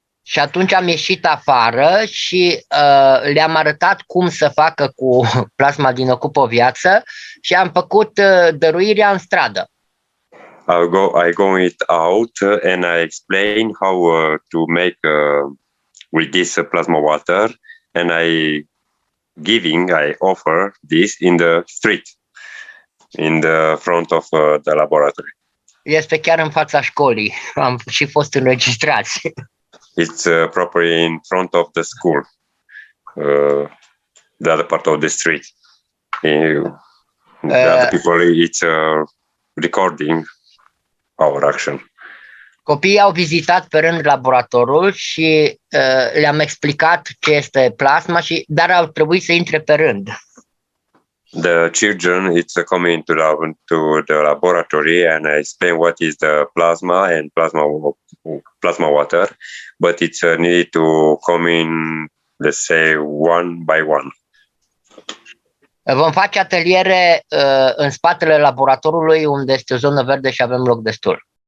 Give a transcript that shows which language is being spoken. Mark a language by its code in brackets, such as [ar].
[ro] Și atunci am ieșit afară și le-am arătat cum să facă cu plasma din Ocupă o Viață și am făcut dăruirea în stradă. [en] I go it out and I explain how to make with this plasma water, and I offer this in the street, in the front of the laboratory. [ro] Este chiar în fața școlii, am și fost înregistrați. [en] It's properly in front of the school, the other part of the street. The other people, it's recording our action. [ro] Copiii au vizitat pe rând laboratorul și le-am explicat ce este plasma, dar au trebuit să intre pe rând. [en] The children, it's coming to the laboratory and I explain what is the plasma and plasma water, but it's needed to come in, let's say, one by one. [ro] Vom face ateliere în spatele laboratorului, unde este o zonă verde și avem loc destul.